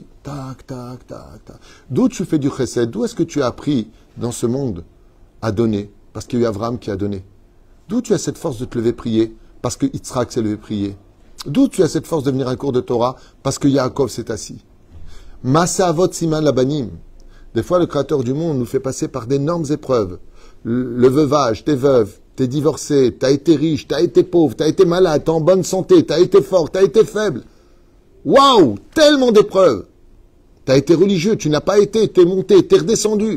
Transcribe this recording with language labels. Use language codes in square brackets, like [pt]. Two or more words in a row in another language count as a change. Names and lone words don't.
[fr] Tac, tac, tac, tac. D'où tu fais du chesed? D'où est-ce que tu as appris dans ce monde à donner? Parce qu'il y a eu Abraham qui a donné. D'où tu as cette force de te lever prier? Parce que Yitzhak s'est levé prier. D'où tu as cette force de venir à un cours de Torah? Parce que Yaakov s'est assis. [he] מעשה אבות סימן לבנים. [fr] Des fois, le Créateur du monde nous fait passer par d'énormes épreuves. Le veuvage, t'es veuve, t'es divorcé, t'as été riche, t'as été pauvre, t'as été malade, t'es en bonne santé, t'as été fort, t'as été faible. Waouh! Tellement d'épreuves. T'as été religieux, tu n'as pas été, t'es monté, t'es redescendu.